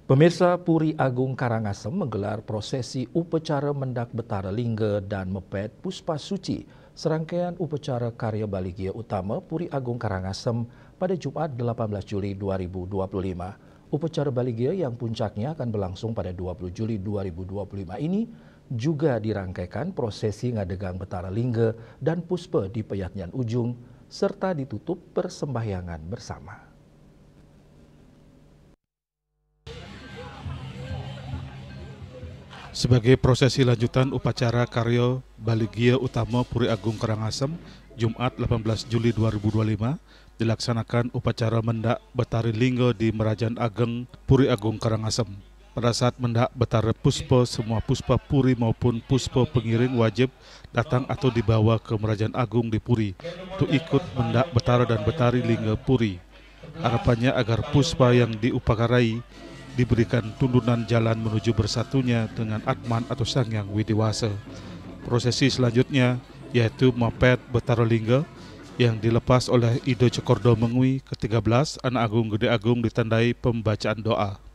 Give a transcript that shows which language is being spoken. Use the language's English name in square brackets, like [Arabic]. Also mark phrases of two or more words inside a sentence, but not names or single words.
[Indonesian] Pemirsa, Puri Agung Karangasem menggelar prosesi upacara Mendak Betara Lingga dan Mepet Puspa Suci, serangkaian upacara karya Baligya Utama Puri Agung Karangasem pada Jumat 18 Juli 2025. Upacara Baligya yang puncaknya akan berlangsung pada 20 Juli 2025 ini juga dirangkaikan prosesi ngadegang Betara Lingga dan Puspa di Peyatnyan Ujung, serta ditutup persembahyangan bersama. Sebagai prosesi lanjutan upacara karya Baligya Utama Puri Agung Karangasem, Jumat 18 Juli 2025, dilaksanakan upacara Mendak Betara Lingga di Merajan Ageng Puri Agung Karangasem. Pada saat Mendak Betara Puspa, semua puspa Puri maupun puspa pengiring wajib datang atau dibawa ke Merajan Agung di Puri untuk ikut Mendak Betara dan Betari Lingga Puri. Harapannya agar puspa yang diupakarai diberikan tuntunan jalan menuju bersatunya dengan Atman atau Sang Yang Widiwasa. Prosesi selanjutnya yaitu Mepet Betara Lingga yang dilepas oleh Ida Cokorda Mengwi ke-13 Anak Agung Gede Agung ditandai pembacaan doa.